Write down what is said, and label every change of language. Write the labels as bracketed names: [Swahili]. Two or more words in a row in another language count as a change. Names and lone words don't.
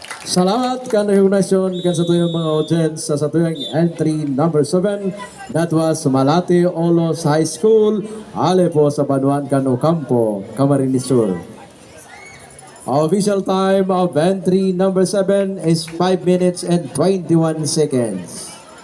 [Bikol] Salamat kan rekognasyon kan sa tuyong mga audience sa tuyong entry number 7. [English] That was Malate-Olos High School. [Bikol] Ale po sa Banuan kan Ocampo Camarines Sur. [English] Official time of entry number 7 is 5 minutes and 21 seconds.